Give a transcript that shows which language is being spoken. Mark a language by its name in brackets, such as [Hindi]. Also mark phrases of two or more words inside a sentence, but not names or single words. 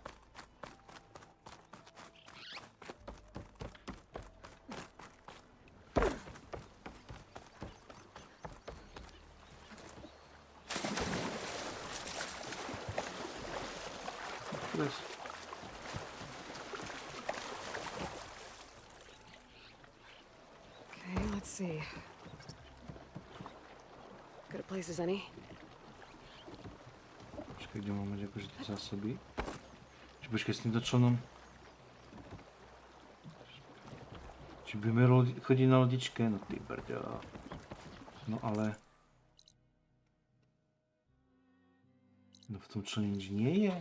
[English] Pres. Okay, let's see. Good a place as any. [Slovak] Počkaj, kde mám mať akože tie zásoby? Počkaj, s týmto členom. Či budeme chodiť na lodičke? No ty brďo. No ale... No v tom člene nič nie je.